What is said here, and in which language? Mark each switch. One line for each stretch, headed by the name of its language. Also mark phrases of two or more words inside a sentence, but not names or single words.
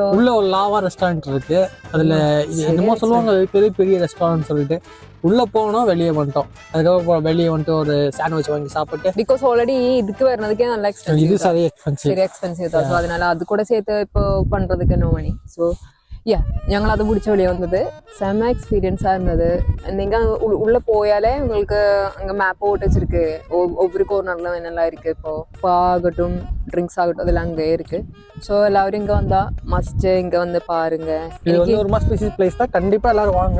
Tamil: உள்ள ஒரு லாவா ரெஸ்டாரண்ட் இருக்கு. அதில் என்னமோ சொல்லுவாங்க பெரிய ரெஸ்டாரண்ட் சொல்லிட்டு உள்ளே போனோம், வெளியே வந்துட்டோம். அதுக்கப்புறம் வெளியே வந்துட்டு ஒரு சாண்ட்விச் வாங்கி சாப்பிட்டு,
English: because already
Tamil: இதுக்கு வரதுக்கே நல்லா எக்ஸ்பென்சிவ். இது சரி எக்ஸ்பென்சிவ் தான். ஸோ அதனால அது கூட சேர்த்து இப்போ பண்ணுறதுக்கு
English: no money.
Tamil: ஸோ
Malayalam: ഞങ്ങൾ അത് പിടിച്ച
Tamil: வெளியே வந்தது. செம்ம எக்ஸ்பீரியன்ஸாக இருந்தது. நீங்கள் உள்ளே போயாலே உங்களுக்கு அங்கே மேப் போட்டு வச்சிருக்கு. ஒவ்வொரு கோர்னர்லாம் என்னெல்லாம் இருக்குது. இப்போ ஆகட்டும், ட்ரிங்க்ஸ் ஆகட்டும், அதெல்லாம் அங்கே இருக்குது. ஸோ எல்லாரும் இங்கே வந்தால் மஸ்ட்டு இங்கே வந்து பாருங்க. இது வந்து ஒரு
English: must visit place
Tamil: தான். கண்டிப்பாக எல்லாரும் வாங்க.